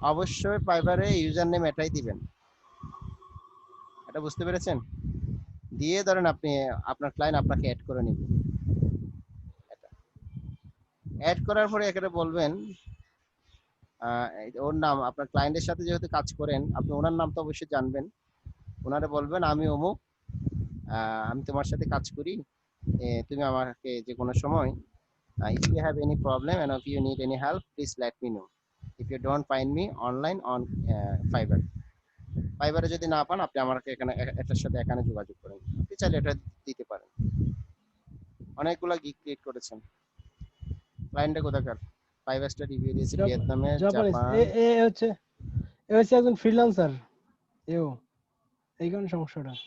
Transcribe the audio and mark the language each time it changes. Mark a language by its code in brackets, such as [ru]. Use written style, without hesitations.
[bn] অবশ্যই ফাইবারে user name এটাই দিবেন, এটা বুঝতে পেরেছেন? দিয়ে ধরেন আপনি আপনার ক্লায়েন্ট আপনাকে অ্যাড করে নেবে। অ্যাড করার পরে এখানে বলবেন ওর নাম, আপনার ক্লায়েন্টের সাথে যেহেতু কাজ করেন আপনি ওনার নাম তো অবশ্যই জানবেন। ওনারে বলবেন আমি অমুক, আমি তোমার সাথে কাজ করি, তুমি আমাকে যে কোনো সময় [en] if you have any problem and if you need any help please let me know if you don't find me online on Fiverr। [bn] ফাইবারে যদি না পান আপনি আমাকে এখানে এটার সাথে এখানে যোগাযোগ করেন, আপনি চাইলে এটা দিতে পারেন। অনেকগুলা গিগ ক্রিয়েট করেছেন। ক্লায়েন্টটা কোথাকার? 5 স্টার রিভিউ দিয়েছে ভিয়েতনামে, জাপানিজ জাপান। এ হচ্ছে একজন ফ্রিল্যান্সার এও, এই কারণে সমস্যাটা।